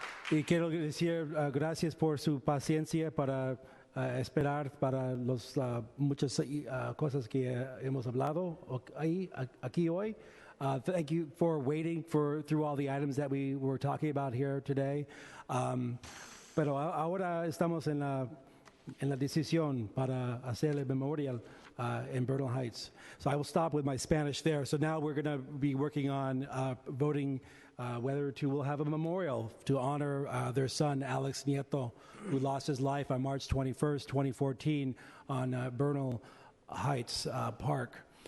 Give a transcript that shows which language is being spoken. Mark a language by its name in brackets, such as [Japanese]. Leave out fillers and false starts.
[Spanish] Y quiero decir gracias por su paciencia para esperar para los muchas cosas que hemos hablado aquí hoy. [English] Thank you for waiting through all the items that we were talking about here today. [Spanish] Pero ahora estamos en la decisión para hacer el memorial in Bernal Heights. [English] So I will stop with my Spanish there. So now we're going to be working on voting whether we'll have a memorial to honor their son, Alex Nieto, who lost his life on March 21st, 2014 on Bernal Heights Park.